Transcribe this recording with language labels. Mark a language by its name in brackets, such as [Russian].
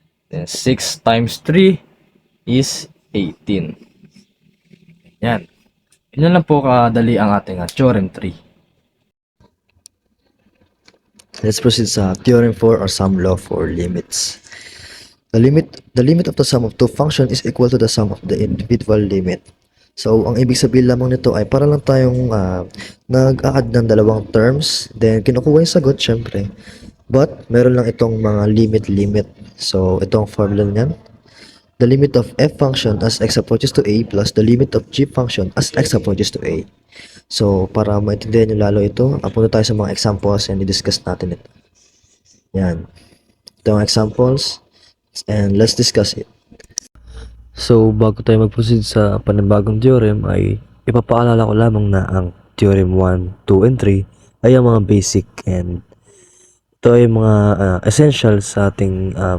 [English] Then 6 times 3 is 18. Yan. [Filipino] Yun lang po kadali ang ating theorem 3. [English] Let's proceed sa theorem 4 or sum law for limits. The limit of the sum of two functions is equal to the sum of the individual limit. [Filipino] So, ang ibig sabihin lamang nito ay para lang tayong nag-a-add ng dalawang terms, then kinukuha yung sagot, syempre. But, meron lang itong mga limit. So, itong formula niyan. [English] The limit of f function as x approaches to a plus the limit of g function as x approaches to a. [Filipino] So, para maintindihan nyo lalo ito, punta tayo sa mga examples and i-discuss natin ito. Yan. Ito ang examples and [English] let's discuss it. [Filipino] So, bago tayo mag-proceed sa panibagong theorem ay ipapaalala ko lamang na ang theorem 1, 2, and 3 ay ang mga basic and ito ay mga essential sa ating